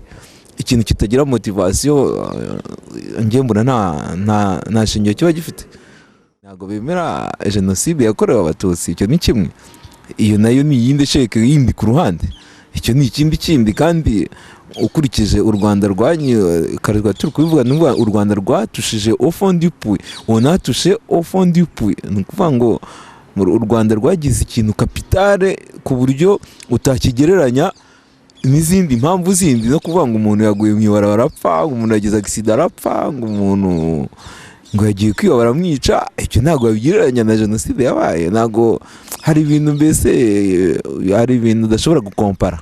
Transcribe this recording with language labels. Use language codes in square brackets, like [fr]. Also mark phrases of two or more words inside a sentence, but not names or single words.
[rw] Ikintu kitagira motivation njye mbona nta shingiro kiba gifite. Ntabwo bemera jenoside yakorewe abatutsi, icyo ni kimwe. Iyo nayo ni iyindi sheke yindi ku ruhande, icyo ni ikindi kandi ukurikije u Rwanda rwanyukarwa turi kubivuga n'ubwo u Rwanda rwatushije [fr] au fond du puits, on a touché au fond du puits. [rw] Ni ukuvuga ngo u Rwanda rwagize ikintu kapitale ku buryo utakigereranya n'izindi mpamvu zindi, no kuvuga ngo umuntu yaguye mu ibarabara arapfa, ngo umuntu yagize accident arapfa, ngo umuntu ngo yagiye kwiba baramwica. Icyo ntabwo babigereranya na jenoside yabaye. Ntabwo hari ibintu, mbese hari ibintu udashobora gukompara.